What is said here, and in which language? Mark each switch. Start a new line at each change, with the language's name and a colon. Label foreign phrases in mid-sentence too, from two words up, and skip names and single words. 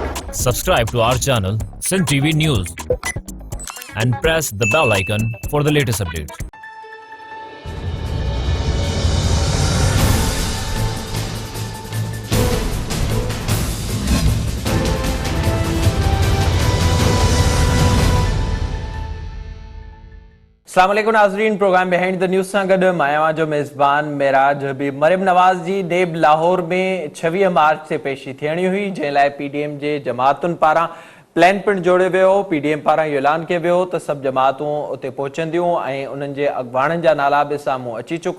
English: Subscribe to our channel, Sin TV News, and press the bell icon for the latest updates.
Arabic: السلام عليكم
Sindhi: नाज़रीन, प्रोग्राम बिहाइंड द न्यूज़ सां गॾु मां जो मेज़बान मेराज हबीब। मरियम नवाज़ जी नेब लाहौर में 26 मार्च से पेशी थियणी हुई, जंहिं लाइ पीडीएम जे जमातुनि पारां प्लान पिणु जोड़ियो वियो। पीडीएम पारां इहो ऐलान कयो वियो त सभु जमातूं उते पहुचंदियूं ऐं उन्हनि जे अॻुवाणनि जा नाला बि साम्हूं अची चुका।